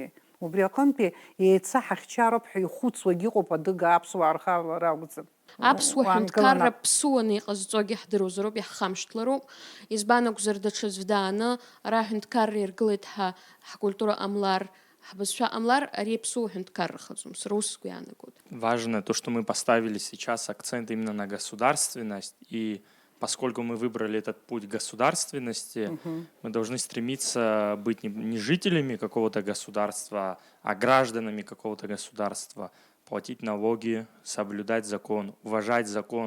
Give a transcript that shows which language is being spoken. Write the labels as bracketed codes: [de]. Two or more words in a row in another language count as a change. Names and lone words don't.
[ab] Убри аҟынтәи еица ҳахьчароуп ҳәа ихәыцуагьы ыҟоуп адыгаа аԥсуаа рхалара акәӡам. Аԥсуа ҳәынҭқарра ԥсуаны иҟазҵогьы ҳдыруазароуп, иаҳхамшҭлароуп. Избан акәзар даҽаӡә дааны ара аҳәынҭқарра иргылеит ҳәа ҳкультура ҟамлар, ҳбызшәа ҟамлар, ари аԥсуа ҳәынҭқаррахаӡом. Сара ус сгәы иаанагоит. [ru] Важно то, что мы поставили сейчас акцент именно на государственность, и поскольку мы выбрали этот путь государственности, мы должны стремиться быть не жителями какого-то государства, а гражданами какого-то государства, платить налоги, соблюдать закон, уважать закон.